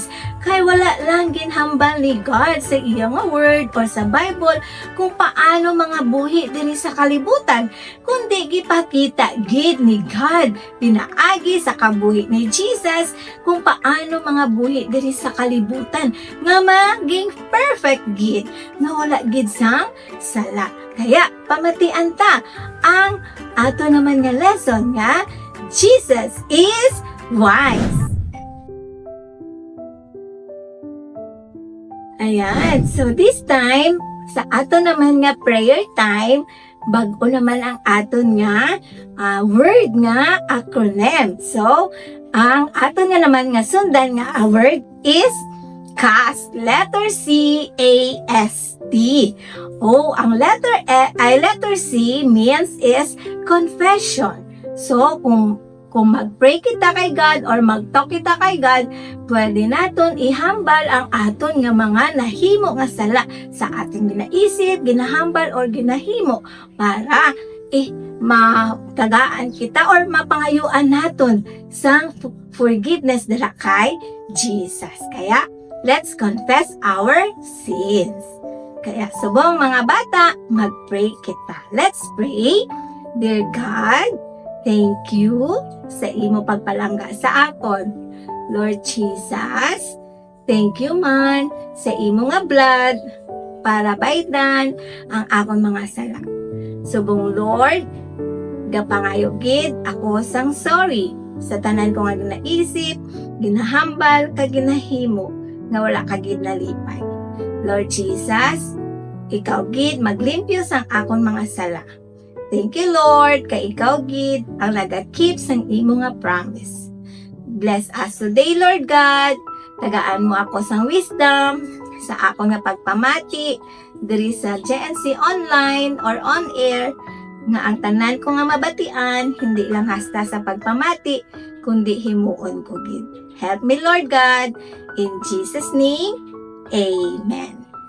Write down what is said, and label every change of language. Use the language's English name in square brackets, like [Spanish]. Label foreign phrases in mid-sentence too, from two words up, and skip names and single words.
[Hiligaynon] Kay wala lang ginhambal ni God sa iyang word or sa Bible kung paano mga buhi diri sa kalibutan, kundi gipakita gid ni God pinaagi sa kabuhi ni Jesus kung paano mga buhi diri sa kalibutan nga maging perfect gid, nga wala gid sang sala. Kaya pamatian ta ang ato naman nga lesson nga [English] Jesus is wise. Ayan, so this time, [Hiligaynon] sa ato naman nga [English] prayer time, [Hiligaynon] bago naman ang aton nga word nga acronym. So, ang aton nga naman nga sundan nga word is CAST, letter C, A, S, T. [English] Oh, ang letter C means is confession. [Hiligaynon] So, kung mag-pray kita kay God or mag-talk kita kay God, pwede naton ihambal ang aton nga mga nahimo nga sala sa ating ginaisip, ginahambal or ginahimo para matagaan kita or mapangayuan naton sang forgiveness dala kay Jesus. Kaya, [English] let's confess our sins. [Hiligaynon] Kaya, subong mga bata, mag-pray kita. [English] Let's pray. Dear God, thank you [Hiligaynon] sa imo pagpalangga sa akon. Lord Jesus, [English] thank you [Hiligaynon] man sa imo nga blood para baydan ang akon mga sala. Subong Lord, gapangayo gid ako sang sorry sa tanan ko nga ginaisip, ginahambal kag ginahimo nga wala ka gid nalipay. Lord Jesus, ikaw gid maglimpyo sang akon mga sala. [English] Thank you, Lord, [Hiligaynon] kay ikaw gid ang naga-keep sang imo nga promise. [English] Bless us today, Lord God. [Hiligaynon] Tagaan mo ako sang wisdom sa ako nga pagpamati diri sa JNC [English] online or on air [Hiligaynon] nga ang tanan ko nga mabatian hindi lang hasta sa pagpamati kundi himuon ko gid. [English] Help me, Lord God, in Jesus name. Amen.